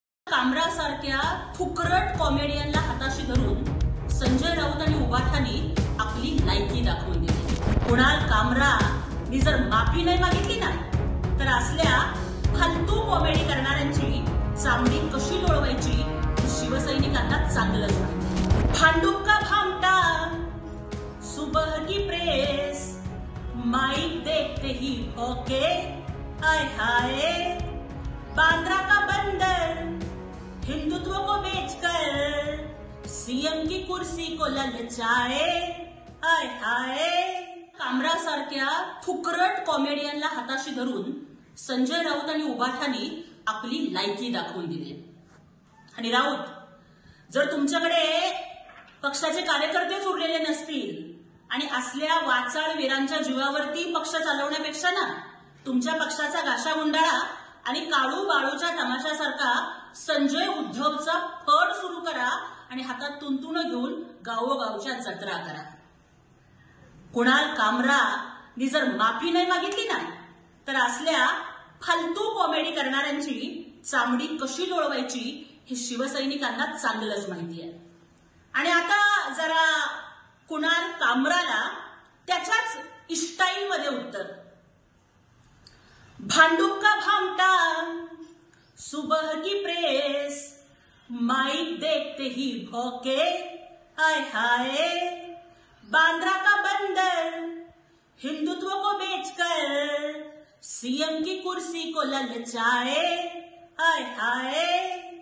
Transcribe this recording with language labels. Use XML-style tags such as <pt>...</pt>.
<mr>कामरासारख्या फुकरट कॉमेडियनला हाताशी धरून संजय राऊत आणि उबाठानी आपली लायकी दाखवून दिली. कुणाल कामरानी जर माफी नाही मागितली ना तर असल्या फालतू कॉमेडी करणाऱ्यांची चामडी कशी लोळवायची शिवसैनिकांना चांगलंच माहिती.</mr> <hi>भांडूप का भामटा सुबह की प्रेस माइक देखते ही भौके आय हाय. बांद्रा का बंदर हिंदुत्व को बेचकर सीएम की कुर्सी को ललचाए आय हाय.</hi> <mr>कामरासारख्या फुकरट कॉमेडियनला हाताशी धरून संजय राऊत आणि उबाठानी आपली लायकी दाखवून दिली. आणि राऊत जर तुमच्याकडे पक्षाचे कार्यकर्तेच उरलेले नसतील आणि असल्या वाचाळ वीरांच्या जीवावरती पक्ष चालवण्यापेक्षा ना तुमच्या पक्षाचा गाशा गुंडाळा आणि काळू बाळूच्या तमाशासारखा संजय उद्धवचा फड सुरू करा आणि हातात तुंतुण घेऊन गावोगावच्या जत्रा करा. कुणाल कामरानी जर माफी नाही मागितली ना तर असल्या फालतू कॉमेडी करणाऱ्यांची चामडी कशी लोळवायची हे शिवसैनिकांना चांगलंच माहिती आहे. आणि आता जरा कुणाल कामराला त्याच्याच स्टाईलमध्ये उत्तर.</mr> <hi>भांडूप का भामटा सुबह की प्रेस माइक देखते ही भौके आय हाय. बांद्रा का बंदर हिंदुत्व को बेचकर सीएम की कुर्सी को ललचाए आय हाय.</hi>